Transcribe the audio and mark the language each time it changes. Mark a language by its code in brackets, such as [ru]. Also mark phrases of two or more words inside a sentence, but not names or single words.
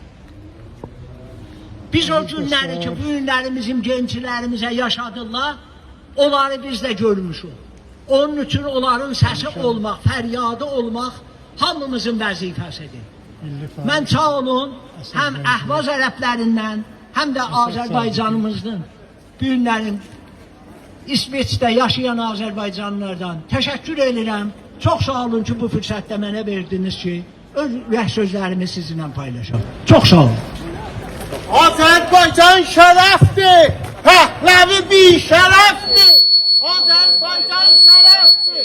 [az] Biz o günləri ki, bu günlərimizin gençlərimizə yaşadırlar, onları biz də görmüşük. Onun üçün onların səsi olmaq, fəryadı olmaq hamımızın vəzifəsidir. Mən sağ olun, həm Əhvaz ərəblərindən, həm də Azərbaycanımızın bu günlərin [tr] İsveç'te yaşayan Azerbaycanlılardan teşekkür ederim. [az] Çok sağ olun ki bu fırsatda mənə verdiniz ki ürək sözlerimi [tr] sizinle paylaşalım. [az] Çok sağ olun. [tr] Azerbaycan şereftir. Pehlevi bir şereftir. Azerbaycan şereftir.